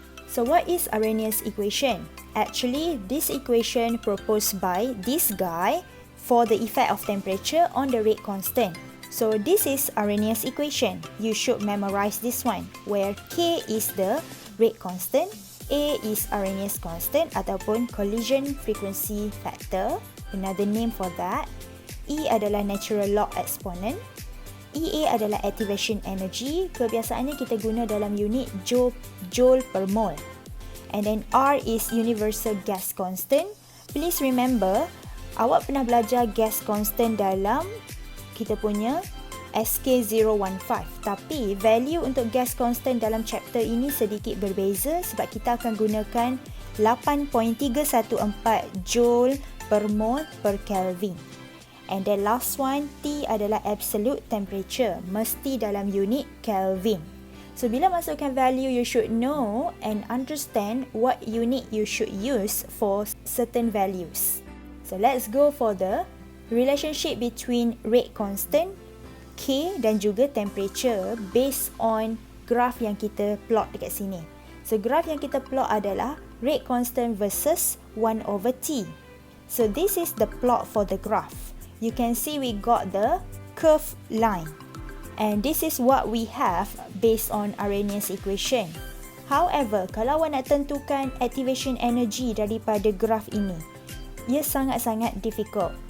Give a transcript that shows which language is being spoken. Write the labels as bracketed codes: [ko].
[en] So what is Arrhenius equation? Actually, this equation proposed by this guy for the effect of temperature on the rate constant. So this is Arrhenius equation. You should memorize this one, where K is the rate constant, A is Arrhenius constant ataupun collision frequency factor, another name for that. [ms] E adalah natural log exponent. EA adalah activation energy. Kebiasaannya kita guna dalam unit joule per mole. [en] And then R is universal gas constant. Please remember, [ms] awak pernah belajar gas constant dalam kita punya SK025. Tapi value untuk gas constant dalam chapter ini sedikit berbeza sebab kita akan gunakan 8.314 joule per mole per Kelvin. [en] And then last one, T adalah absolute temperature, [ms] mesti dalam [en] unit Kelvin. So [ms] bila masukkan [en] value, you should know and understand what unit you should use for certain values. So let's go for the relationship between rate constant, K dan juga temperature based on graph [ms] yang kita plot dekat sini. So graph yang kita plot adalah rate constant versus 1/T. [en] So this is the plot for the graph. You can see we got the curved line. And this is what we have based on Arrhenius equation. [ms] However, kalau awak nak tentukan activation energy daripada graph ini, ia sangat-sangat difficult.